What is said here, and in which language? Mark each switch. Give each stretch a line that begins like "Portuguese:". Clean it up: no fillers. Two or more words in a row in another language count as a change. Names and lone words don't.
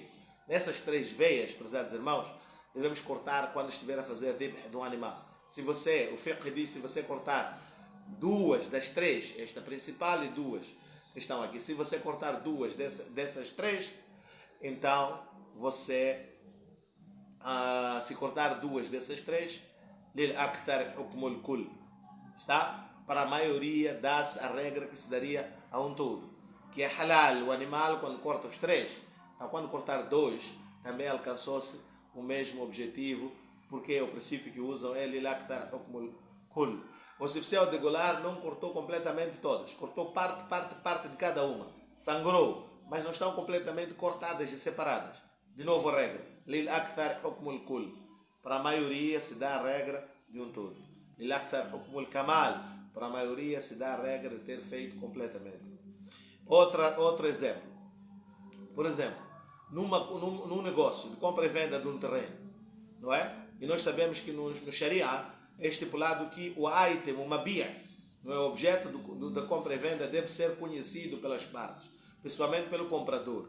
Portuguese: Nessas 3 veias, prezados irmãos, devemos cortar quando estiver a fazer dhibh de um animal. O fiqh diz, se você cortar 2 das 3, esta principal e 2 que estão aqui, se você cortar 2 dessas 3, então você, se cortar 2 dessas 3,
Arabic: للأكثر حكم الكل,
Portuguese: está? Para a maioria dá-se a regra que se daria a um todo, que é halal o animal quando corta os 3. Então quando cortar 2, também alcançou-se o mesmo objetivo, porque o princípio que usam é
Arabic: للأكثر حكم الكل.
Portuguese: Ou se você ao degolar não cortou completamente todas, cortou parte de cada uma, sangrou, mas não estão completamente cortadas e separadas. De novo a regra,
Arabic: للأكثر حكم الكل,
Portuguese: para a maioria se dá a regra de um todo.
Arabic: للأكثر حكم الكمال,
Portuguese: para a maioria se dá a regra de ter feito completamente. Outro exemplo. Por exemplo, num negócio de compra e venda de um terreno, não é? E nós sabemos que no Sharia é estipulado que o item, o mabia, não é, o objeto da compra e venda deve ser conhecido pelas partes, principalmente pelo comprador.